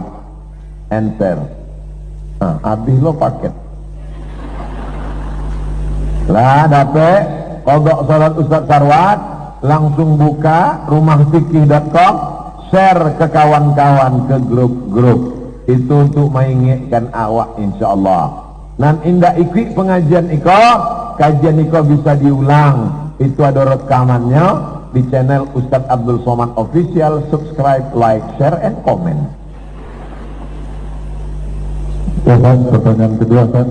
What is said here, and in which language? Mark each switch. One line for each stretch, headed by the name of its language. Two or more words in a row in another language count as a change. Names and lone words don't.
Indonesian: Enter. Nah, habis lo paket. Lah dapet qadha salat Ustaz Sarwat, langsung buka rumahfikih.com, share ke kawan-kawan, ke grup-grup. Itu untuk mengingatkan awak insyaallah.
Minangkabau: Nan indah ikut pengajian iko, kajian iko bisa diulang.
Indonesian: Itu ada rekamannya di channel Ustaz Abdul Somad Official.
English: Subscribe, like, share, and comment.
Indonesian: Pertanyaan kedua, Ustaz.